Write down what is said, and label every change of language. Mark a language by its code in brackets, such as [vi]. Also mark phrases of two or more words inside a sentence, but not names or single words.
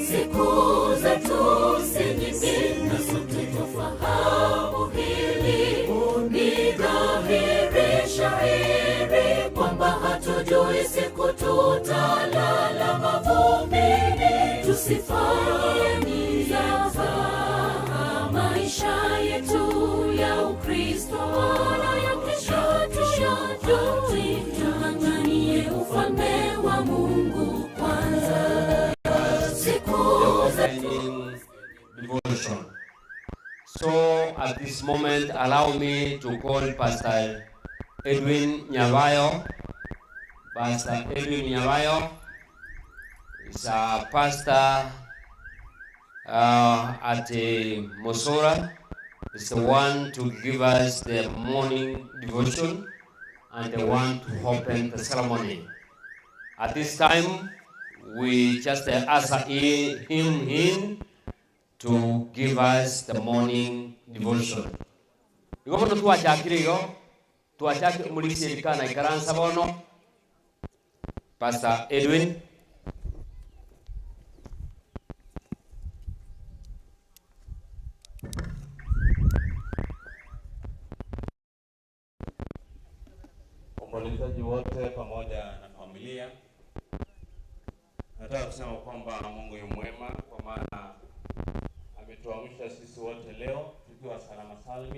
[sw] Siku zetu si nyingi na sote twafahamu hili, ni dhahiri shahiri kwamba hatujui siku tutalala mavumbini. Tusifanye nianza maisha yetu ya Ukristo, wala ya kesho tung'ang'anie ufalme wa Mungu kwanza. [en] Devotion. So at this moment, allow me to call Pastor Edwin Nyavayo. Pastor Edwin Nyavayo is a pastor at Mosora. Is the one to give us the morning devotion and the one to open the ceremony. At this time, we just ask him in to give us the morning devotion. [guz] Igobono tuachakire igo, tuachake mulisirikana ikaransa bono. [en] Pastor Edwin. [sw] Waombolezaji wote pamoja na familia, nataka kusema kwamba Mungu ni mwema, kwa maana ametuamsha sisi wote leo tukiwa salama salmi.